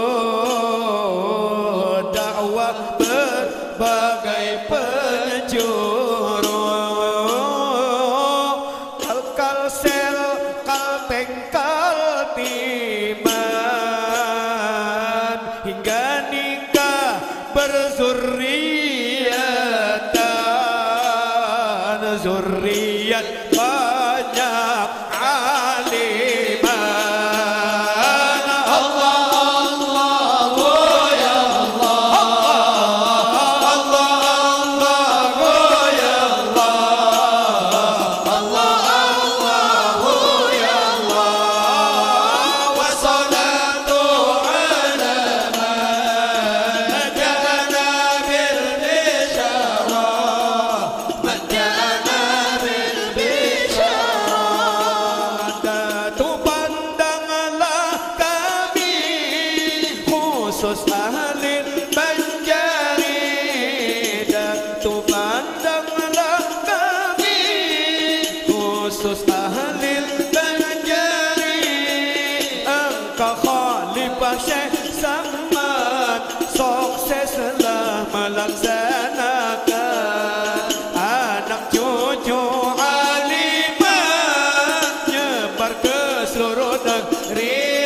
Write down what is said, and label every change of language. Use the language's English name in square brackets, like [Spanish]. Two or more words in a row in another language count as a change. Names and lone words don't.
[Banjar] dakwah berbagai penjuru, Kalsel, Kalteng, Kaltiman, hingga nikah berzuriatan, zuriat banyak aliman. [Arabic] الله الله يا الله الله الله يا الله الله الله يا الله والصلاة على من جاءنا بالبشارة من جاءنا بالبشارة. [Banjar] Datu pandanglah kami khusus ahli Banjari, Datu pandanglah kami khusus ahli Banjari, engkau Khalifah Syekh Samad, sukseslah melaksanakan anak cucu alimah, nyebar ke seluruh negeri.